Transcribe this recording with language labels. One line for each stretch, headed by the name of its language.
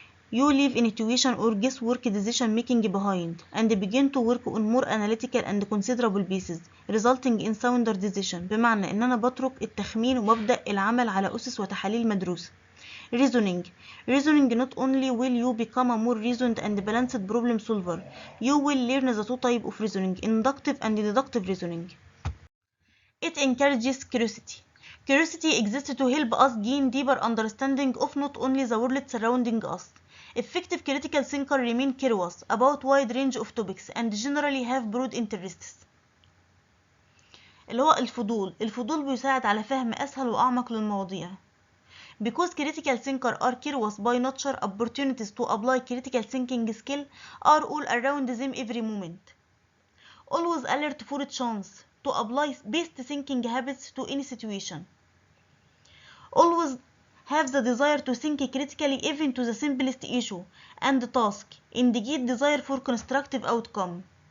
English: You leave intuition or guesswork decision-making behind and begin to work on more analytical and considerable basis, resulting in sounder decision.
Arabic: بمعنى إن أنا بترك التخمين وببدأ العمل على أسس وتحاليل مدروسة.
English: Reasoning. Not only will you become a more reasoned and balanced problem solver, you will learn the two types of reasoning, inductive and deductive reasoning. It encourages curiosity. Curiosity exists to help us gain deeper understanding of not only the world surrounding us. Effective critical thinkers remain curious about wide range of topics and generally have broad interests.
Arabic: اللي هو الفضول بيساعد على فهم أسهل وأعمق للمواضيع.
English: Because critical thinkers are curious by nature, opportunities to apply critical thinking skill are all around them every moment. Always alert for a chance to apply best thinking habits to any situation. Always have the desire to think critically even to the simplest issue and task. Indicate desire for constructive outcome.